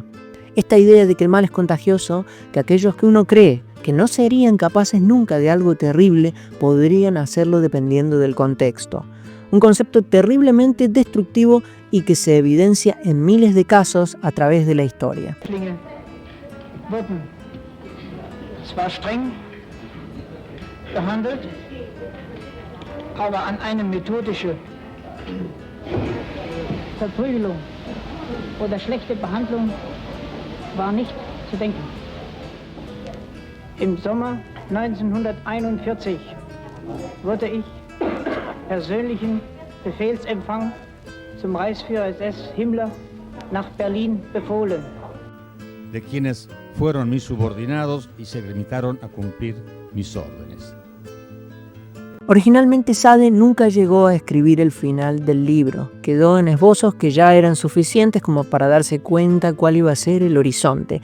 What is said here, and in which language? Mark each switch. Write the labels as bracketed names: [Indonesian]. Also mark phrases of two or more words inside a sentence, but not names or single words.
[Spanish] Esta idea de que el mal es contagioso, que aquellos que uno cree que no serían capaces nunca de algo terrible, podrían hacerlo dependiendo del contexto. Un concepto terriblemente destructivo y que se evidencia en miles de casos a través de la historia. [German] Wurden zwar streng behandelt, aber an eine methodische Verprügelung oder schlechte Behandlung war nicht zu denken. Im Sommer 1941 wurde ich persönlichen Befehlsempfang zum Reichsführer SS Himmler nach Berlin befohlen. [Spanish] De quienes fueron mis subordinados y se limitaron a cumplir mis órdenes. Originalmente Sade nunca llegó a escribir el final del libro. Quedó en esbozos que ya eran suficientes como para darse cuenta cuál iba a ser el horizonte.